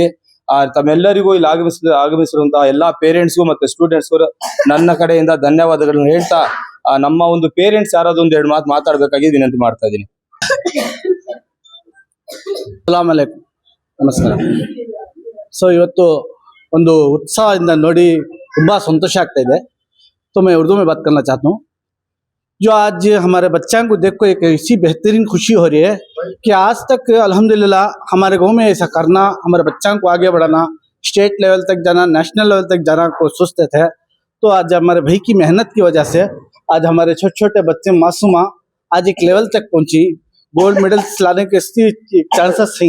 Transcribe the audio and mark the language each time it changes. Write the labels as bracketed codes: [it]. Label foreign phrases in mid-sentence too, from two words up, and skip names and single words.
[kn] ತಮ್ಮೆಲ್ಲರಿಗೂ ಇಲ್ಲಿ ಆಗಮಿಸಿರುವಂತಹ ಎಲ್ಲಾ ಪೇರೆಂಟ್ಸ್ಗೂ ಮತ್ತೆ ಸ್ಟೂಡೆಂಟ್ಸ್ಗೂ ನನ್ನ ಕಡೆಯಿಂದ ಧನ್ಯವಾದಗಳನ್ನು ಹೇಳ್ತಾ ನಮ್ಮ ಒಂದು ಪೇರೆಂಟ್ಸ್ ಯಾರಾದ್ರೂ ಒಂದು 2 ಮಾತು ಮಾತಾಡಬೇಕಾಗಿ ವಿನಂತಿ ಮಾಡ್ತಾ ಇದ್ದೀನಿ. [ar] سلام عليكم, ನಮಸ್ಕಾರ. [kn] ಸೊ ಇವತ್ತು ಒಂದು उत्साहದಿಂದ ನೋಡಿ ತುಂಬಾ ಸಂತೋಷ ಆಗ್ತಾ ಇದೆ. [hi] तो मैं उर्दू में बात करना चाहता हूँ. जो आज हमारे बच्चों को देखो एक ऐसी बेहतरीन खुशी हो रही है कि आज तक अल्हम्दुलिल्लाह हमारे गांव में ऐसा करना, हमारे बच्चों को आगे बढ़ाना, [en] state level [hi] तक जाना, [en] national level [hi] तक जाना को सोचते थे. तो आज हमारे भाई की मेहनत की वजह से आज हमारे छोटे छोटे बच्चे मासूमा आज एक लेवल तक पहुंची, [en] gold medals [hi] लाने के चांसेस हैं.